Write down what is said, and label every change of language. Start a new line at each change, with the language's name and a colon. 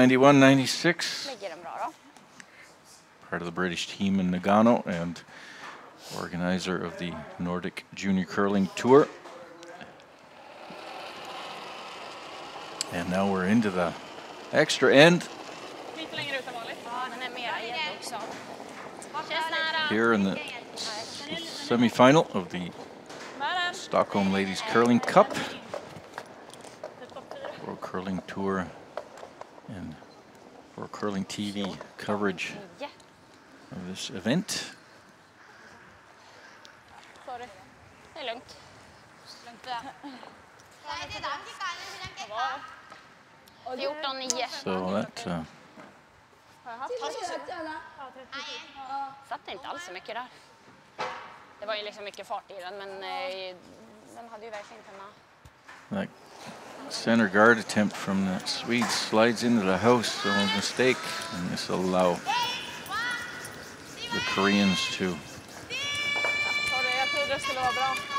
Swedish: Ligger den bra då?
English: Part of the British team in Nagano and organizer of the Nordic Junior Curling Tour. And now we're into the extra end
Swedish: Lite längre ut än vanligt. Ja, den är mera gädd också.
English: here in the semi-final of the Stockholm Ladies Curling Cup, World Curling Tour, and World Curling TV coverage of this event.
Swedish: Sorry. Det är lugnt. Lugnt det.
English: 14-9. So that
Swedish: Satt inte alls så mycket där. Det var ju liksom mycket fart i den, men den hade ju verkligen kunnat...
English: that center guard attempt from the Swedes slides into the house, so a mistake, and this will allow the Koreans to
Swedish: Sorry, jag trodde det skulle vara bra.